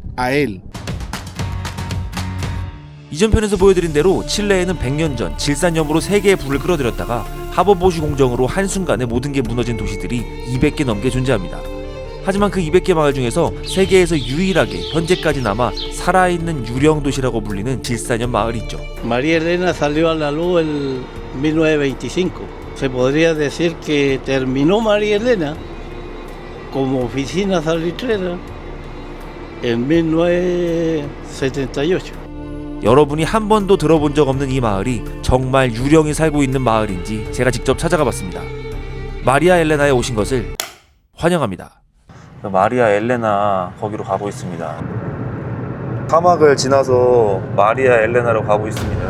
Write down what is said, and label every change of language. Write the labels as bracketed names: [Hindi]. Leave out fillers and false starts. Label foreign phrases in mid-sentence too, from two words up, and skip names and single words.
[Korean] 이전 편에서 보여드린 대로 칠레에는 100년 전 질산염으로 세계의 불을 끌어들였다가 하버보쉬 공정으로 한순간에 모든 게 무너진 도시들이 200개 넘게 존재합니다. 하지만 그 200개 마을 중에서 세계에서 유일하게 현재까지 남아 살아있는 유령 도시라고 불리는 질산염 마을이 있죠. [Spanish] María Elena salió a la luz en 1925. Se podría decir que terminó María Elena como oficina salitrera en 1978. [Korean] 여러분이 한 번도 들어본 적 없는 이 마을이 정말 유령이 살고 있는 마을인지 제가 직접 찾아가 봤습니다. 마리아 엘레나에 오신 것을 환영합니다. 마리아 엘레나 거기로 가고 있습니다. 사막을 지나서 마리아 엘레나로 가고 있습니다.